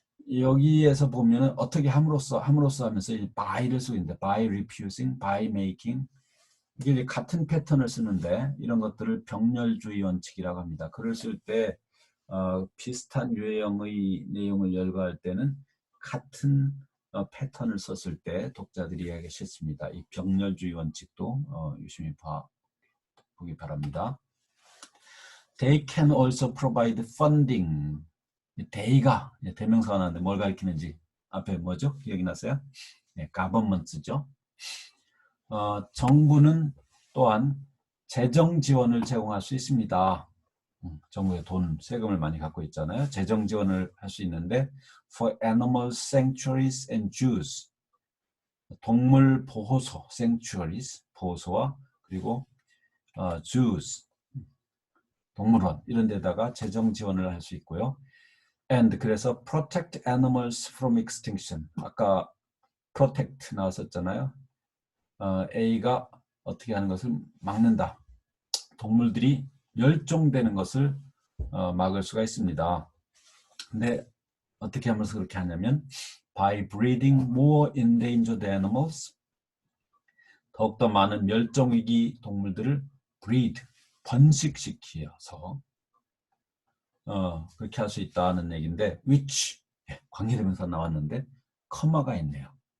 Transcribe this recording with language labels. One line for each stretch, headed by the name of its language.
Korean: 여기에서 보면은 어떻게 함으로써 하면서 by를 쓰고 있는데,
English: by refusing, by making,
Korean: 이게 같은 패턴을 쓰는데 이런 것들을 병렬주의 원칙이라고 합니다. 글을 쓸 때 비슷한 유형의 내용을 열거할 때는 같은 패턴을 썼을 때 독자들이 이해하기 쉽습니다. 이 병렬주의 원칙도 유심히 보기 바랍니다.
English: They can also provide funding.
Korean: they가 대명사가 나왔는데 뭘 가리키는지 앞에 뭐죠? 기억이 나세요? 네, government죠. 정부는 또한 재정 지원을 제공할 수 있습니다. 정부의 돈, 세금을 많이 갖고 있잖아요. 재정 지원을 할 수 있는데
English: for animal sanctuaries and zoos,
Korean: 동물 보호소, sanctuaries, 보호소와 그리고 zoos, 동물원 이런 데다가 재정 지원을 할 수 있고요.
English: and
Korean: 그래서
English: protect animals from extinction,
Korean: 아까
English: protect
Korean: 나왔었잖아요. A가 어떻게 하는 것을 막는다. 동물들이 멸종되는 것을 막을 수가 있습니다. 근데 어떻게 하면서 그렇게 하냐면
English: by breeding more endangered animals,
Korean: 더욱더 많은 멸종위기 동물들을 breed, 번식시켜서 그렇게 할 수 있다는 얘기인데, which, 관계대명사 나왔는데 커마가 있네요.